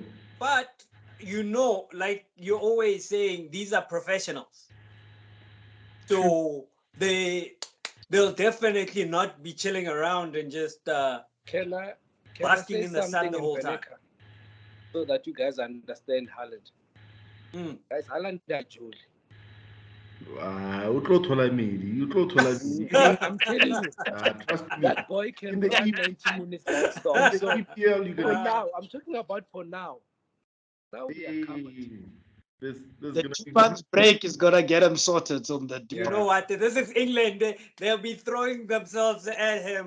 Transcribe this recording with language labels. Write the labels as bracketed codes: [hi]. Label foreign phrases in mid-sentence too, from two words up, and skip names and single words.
[en] But like you're always saying, these are professionals. True. So they'll definitely not be chilling around and just Can I can I basking say in the sun something the in whole time. Veneca so that you guys understand Haaland? Mm. Guys, Haaland ajuli. [st] O tlo thola medi, o tlo thola medi. [en] I'm telling you, Trust me. that boy In can the run E- 90 minutes in non-stop. the So EPL, you're for gonna now, I'm talking about for now. Now we are covered. see there's the gonna two be months group. break is gonna get him sorted on the You deal. know Yeah, what? This is England. They'll be throwing themselves at him